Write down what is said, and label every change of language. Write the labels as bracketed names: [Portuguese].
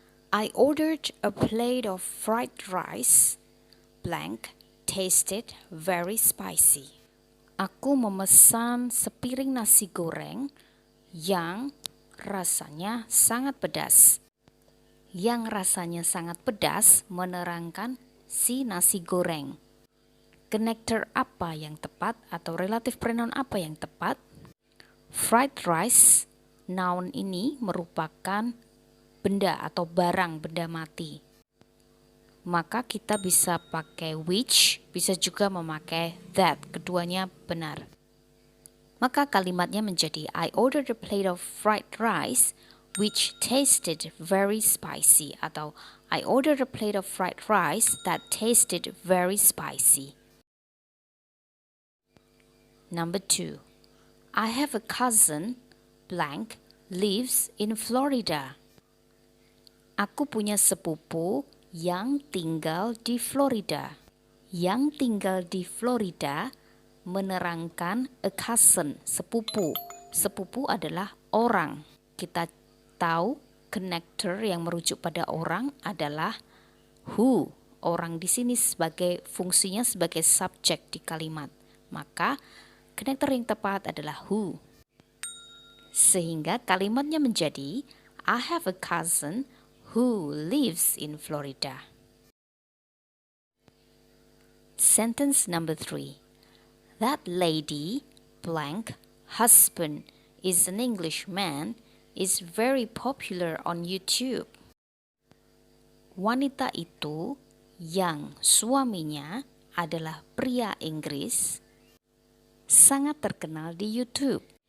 [English] I ordered a plate of fried rice, blank, tasted very spicy. [Indonesian] Aku memesan sepiring nasi goreng yang rasanya sangat pedas. Yang rasanya sangat pedas menerangkan si nasi goreng. Connector apa yang tepat atau relative pronoun apa yang tepat? Fried rice, noun ini merupakan benda atau barang, benda mati. Maka kita bisa pakai which, bisa juga memakai that, keduanya benar. Maka kalimatnya menjadi [English] I ordered a plate of fried rice which tasted very spicy, [Indonesian] atau [English] I ordered a plate of fried rice that tasted very spicy. Number 2. I have a cousin, blank, lives in Florida. [Indonesian] Aku punya sepupu yang tinggal di Florida. Yang tinggal di Florida menerangkan a cousin, sepupu. Sepupu adalah orang. Kita tahu connector yang merujuk pada orang adalah who. Orang di sini sebagai fungsinya sebagai subjek di kalimat. Maka connector yang tepat adalah who. Sehingga kalimatnya menjadi [English] I have a cousin who lives in Florida. Sentence number 3. That lady, blank, husband is an Englishman, is very popular on YouTube. [Indonesian] Wanita itu yang suaminya adalah pria Inggris sangat terkenal di YouTube.